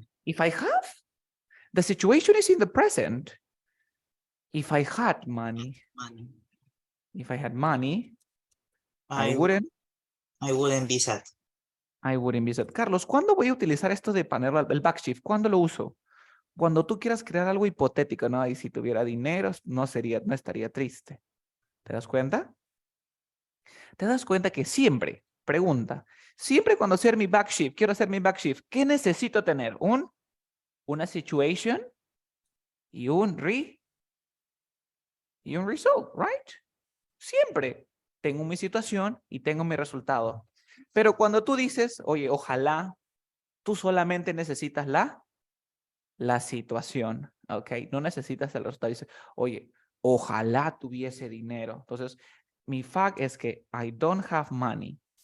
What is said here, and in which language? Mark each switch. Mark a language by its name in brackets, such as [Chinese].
[English] If I have, the situation is in the present. If I had money, if I had money, I wouldn't be sad. I wouldn't be sad. [Spanish] Carlos, ¿cuándo voy a utilizar esto de ponerlo el backshift? ¿Cuándo lo uso? Cuando tú quieras crear algo hipotético, ¿no? Y si tuviera dinero, no estaría triste. ¿Te das cuenta? ¿Te das cuenta que siempre, pregunta, siempre cuando quiero hacer mi backshift, ¿qué necesito tener? Una situation y un result, right? Siempre tengo mi situación y tengo mi resultado. Pero cuando tú dices, oye, ojalá, tú solamente necesitas la situación, ¿ok? No necesitas el resultado. Dices, oye, ojalá tuviese dinero. Entonces, mi fact es que [English] I don't have money.